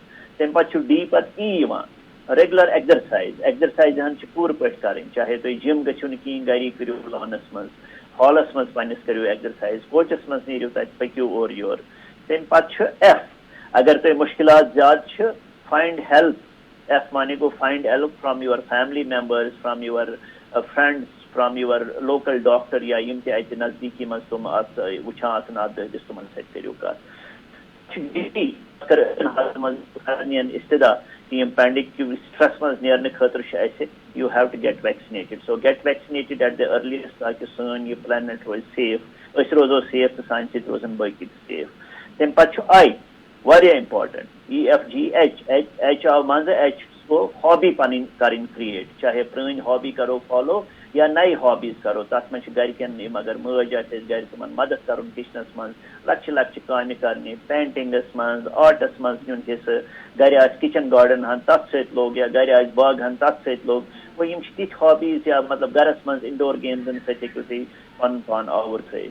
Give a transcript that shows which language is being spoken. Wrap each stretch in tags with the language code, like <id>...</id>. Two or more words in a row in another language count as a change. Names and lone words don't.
<ks>تمہِ پتہٕ چھُ D پتہٕ E یِوان</ks> <en>regular exercise</en> <ks>ہن چھِ پوٗرٕ پٲٹھۍ کرٕنۍ چاہے تُہۍ جِم گٔژھِو نہٕ کِہیٖنۍ گری کٔرِو لانس منٛز ہالس منٛز پننِس کٔرِو ایگزرسایز کوچس منٛز نیٖرِو تتہِ پٔکِو اورٕ یورٕ. تمہِ پتہٕ چھُ F اگر تۄہہِ مُشکِلات زیادٕ چھِ</ks> <en>find help</en> <ks>F معنی گوٚو</ks> <en>find help from your family members from your friends from your local doctor</en> <ks>یا یِم تہِ اَتہِ نزدیٖکی منٛز تِم اتھ وٕچھان آسن اتھ دٲدِس تِمن سۭتۍ کٔرِو کتھ. استدا یِم</ks> <en>pandemic stress</en> <ks>منٛز نیرنہٕ خٲطرٕ چھُ اَسہِ</ks> <en>you have to get vaccinated so get vaccinated at the earliest</en> <ks>تاکہِ سٲنۍ یہِ پلینٹ روزِ سیف أسۍ روزو سیف تہٕ سانہِ سۭتۍ روزن باقٕے تہِ سیف. تمہِ پتہٕ چھُ I واریاہ امپارٹنٹ EFGH آو منٛزٕ H گوٚو ہابی پنٕنۍ کرٕنۍ کریٹ چاہے پرٲنۍ ہابی کرو فالو یا نَیہِ ہابیٖز کرو تتھ منٛز چھِ گرِکٮ۪ن یِم اگر مٲج آسہِ اَسہِ گرِ تِمن مدد کرُن کچنس منٛز لۄکچہِ لۄکچہِ کامہِ کرنہِ پینٹنگس منٛز آرٹس منٛز نیُن حِصہٕ گرِ آسہِ</ks> <en>kitchen garden</en> <ks>ہن تتھ سۭتۍ لوگ یا گرِ آسہِ باغ ہن تتھ سۭتۍ لوگ گوٚو یِم چھِ تِتھۍ ہابیٖز یا مطلب گرس منٛز انڈور گیمزن سۭتۍ ہیٚکِو تُہۍ پنُن پان آوُر تھٲیِتھ.</ks>